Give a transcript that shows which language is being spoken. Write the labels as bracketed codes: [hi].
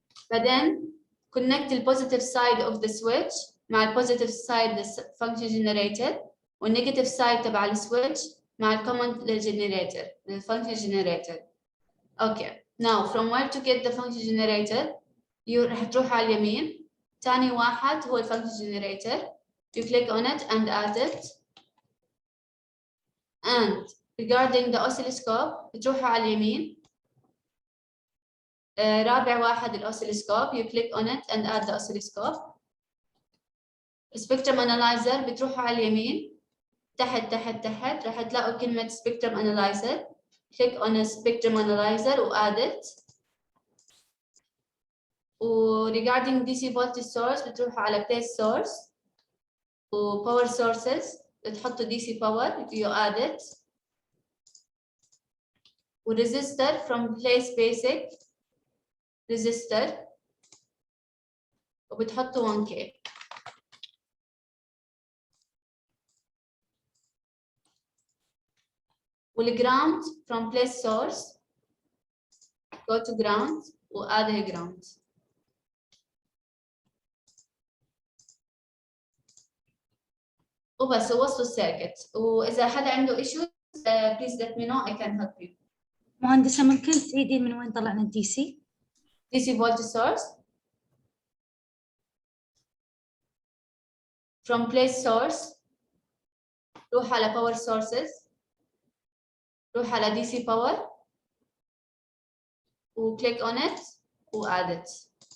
[en] But then connect the positive side of the switch مع positive side the function generator والnegative side [ar] تبع السويتش مع [en] common generator the function generator. Okay. Now from where to get the function generator? [ar] رح تروح على اليمين. ثاني واحد هو function generator. [en] You click on it and add it. And regarding the oscilloscope [ar] بتروحوا على اليمين. رابع واحد [en] oscilloscope. You click on it and add the oscilloscope. [ar] spectrum analyzer بتروحوا على اليمين. تحت تحت تحت رح تلاقوا كلمة spectrum analyzer. [en] Click on a spectrum analyzer و add it. regarding DC voltage source [ar] بتروحوا على [en] place source و power sources [ar] بتحطوا [en] DC power you add it. resistor from place basic resistor وبتحطوا 1K. والground from place source go to ground وadd a ground. [ar] وبس وصلوا السيركت. وإذا حدا عنده [en] issues please let me know I can help you. [ar] مهندسة ممكن تعيدين من وين طلعنا الدي سي؟ [en] DC voltage source from place source [ar] روح على [en] power sources روح على DC power و click on it و add it.